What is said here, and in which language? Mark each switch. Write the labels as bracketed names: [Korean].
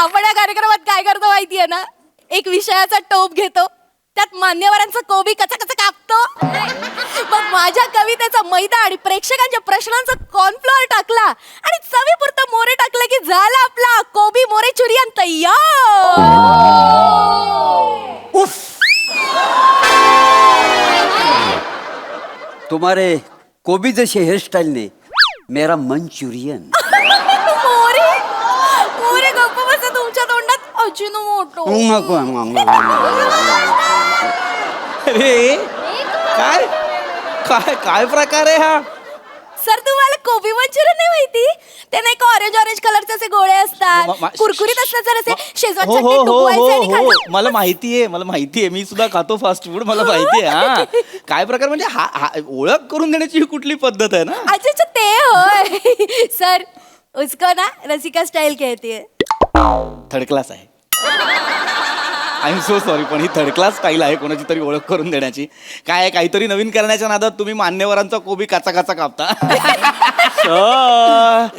[Marathi] आपण या कार्यक्रमात काय करतो माहितीये ना, एक विषयाचा टोप घेतो, त्यात मान्यवरांचा कोबी कचा कचा कापतो, मग माझ्या कवितेचा मैदा आणि प्रेक्षकांच्या प्रश्नांचा कॉर्नफ्लोअर टाकला आणि चवीपुरतं मोरे टाकलं की झाला आपला कोबी मोरे चुरियन तयार। [Hindi] तुम्हारे कोबी जैसे हेयर स्टाइल ने मेरा मंचुरियन। [Marathi] मोरे मोरे गप्प बसा, तुमच्या तोंडात अजिनोमोटो। अरे काय काय काय प्रकार आहे हा? सर तुम्हाला कोबी मंचुरियन नाही माहिती? ते नाही का ऑरेंज कलरचे असे गोळे असतात, कुरकुरीत असतात, जर असे शेजवान चटणी डुबवायचे आणि खायचं। मला माहितीये, मी सुद्धा खातो फास्ट फूड, मला माहितीये। हा काय प्रकार म्हणजे हा ओळख करून देण्याची ही कुठली पद्धत आहे ना? [Hindi] अच्छा [Marathi] ते होय सर, [Hindi] उसको ना रसिका स्टाइल कहती है। [Marathi] थर्ड क्लास आहे, [English] I am so sorry, [Marathi] पण ही थर्ड क्लास स्टाईल आहे कोणाची तरी ओळख करून देण्याची। काय आहे, काहीतरी नवीन करण्याच्या नादात तुम्ही मान्यवरांचा कोबी काचा काचा कापता।